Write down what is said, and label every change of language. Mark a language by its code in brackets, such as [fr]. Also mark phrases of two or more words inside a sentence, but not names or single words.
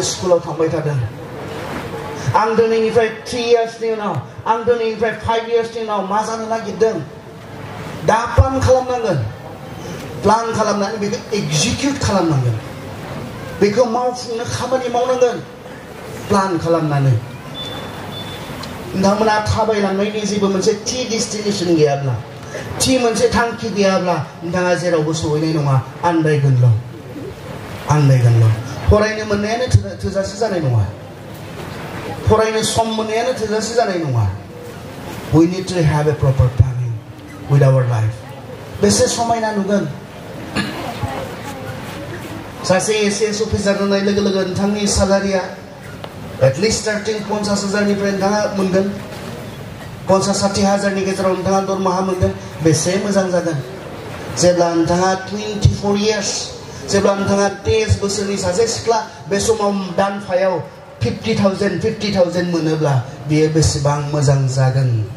[brx] स्कुलाव थांबाय थादों आं दिनैनिफ्राय 3 इयार्सनि उनाव आं दिनैनिफ्राय 5 इयार्सनि उनाव मा जानो नागिरदों दा प्लान खालामनांगोन प्लान खालामनानै बेखौ एक्जिकिउट खालामनांगोन बेखौ मावफुंनो खामानि मावनांगोन प्लान खालामनानै नोंथांमोना थाबायलांनायनि जेबो मोनसे [en] the destination [brx] गैयाब्ला थि मोनसे थांखि गैयाब्ला नोंथाङा जेरावबो सहैनाय नङा आन्दायगोनल' फरायनो मोननायानो थोजासे जानाय नङा फरायनो सम मोननायानो थोजासे जानाय नङा [en] we need to have a proper planning with our life [brx] बेसे समायना नुगोन सासे ACS अफिसार जानाय लोगो लोगो नोंथांनि सालारिया [en] at least starting [brx] 50,000निफ्राय नोंथाङा मोनगोन 50-60 हाजारनि गेजेराव नोंथाङा दरमाहा मोनगोन बेसे मोजां जागोन जेब्ला नोंथाङा 24 इयार्स जेब्ला नोंथाङा 23 बोसोरनि सासे सिख्ला बे समाव दानफायाव 50,000 मोनोब्ला बेयो बेसेबां मोजां जागोन